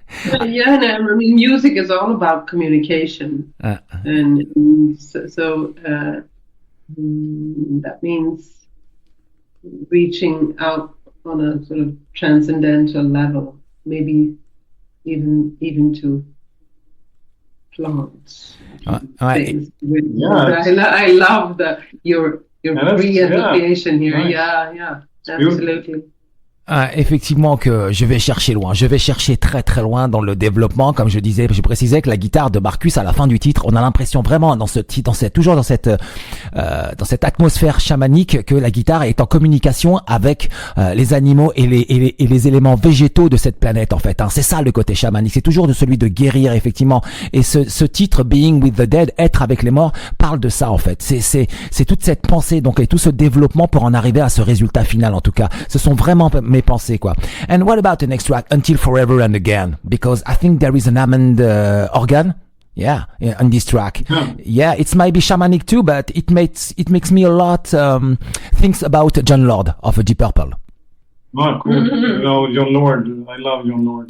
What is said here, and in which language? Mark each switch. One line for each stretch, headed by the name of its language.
English: I mean, music is all about communication, and so that means reaching out on a sort of transcendental level, maybe even to plants. Things. I love your free association here. Yeah, absolutely.
French: Effectivement que je vais chercher loin, je vais chercher très très loin dans le développement. Comme je précisais que la guitare de Marcus à la fin du titre, on a l'impression vraiment toujours dans cette atmosphère chamanique que la guitare est en communication avec les animaux et les éléments végétaux de cette planète en fait, hein. C'est ça le côté chamanique, c'est toujours de celui de guérir effectivement. Et ce titre Being with the Dead, être avec les morts, parle de ça en fait. C'est toute cette pensée donc et tout ce développement pour en arriver à ce résultat final en tout cas. Ce sont vraiment mes pensées quoi.
English: And what about the next track, Until Forever and Again? Because I think there is an Hammond organ. Yeah, on this track. Yeah, it's maybe shamanic too, but it makes me a lot thinks about Jon Lord of Deep Purple. Oh, cool. Jon Lord. I love Jon Lord.